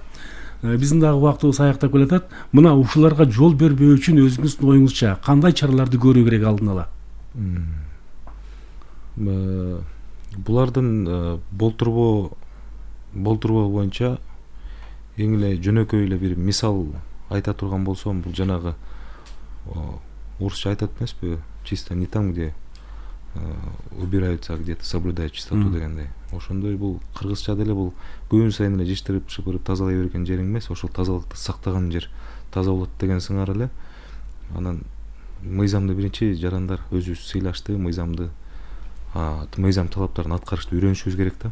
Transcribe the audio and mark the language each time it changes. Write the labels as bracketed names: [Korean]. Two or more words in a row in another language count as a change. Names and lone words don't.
[Kyrgyz] Биздин дагы убактыбыз аяктап келатат. Мына ушуларга жол бербөө үчүн өзүңүздүн оюңузча кандай чараларды көрүү керек алдын ала? Булардын болтурбоо боюнча эң эле жөнөкөй эле бир мисал айта турган болсом, бул жанагы орусча айтат эмеспи, [Russian] чисто не там, где убираются, а где-то соблюдают чистоту дегендей. [Kyrgyz] Ошондой бул кыргызча деле бул күн сайын эле жыштырып шыпырып тазалай берген жериң эмес, ошол тазалыкты сактаган жер таза болот деген сыңар эле. Анан мыйзамды биринчи жарандар өзүбүз сыйлашты, мыйзам талаптарын аткарышты үйрөнүшүбүз керек да.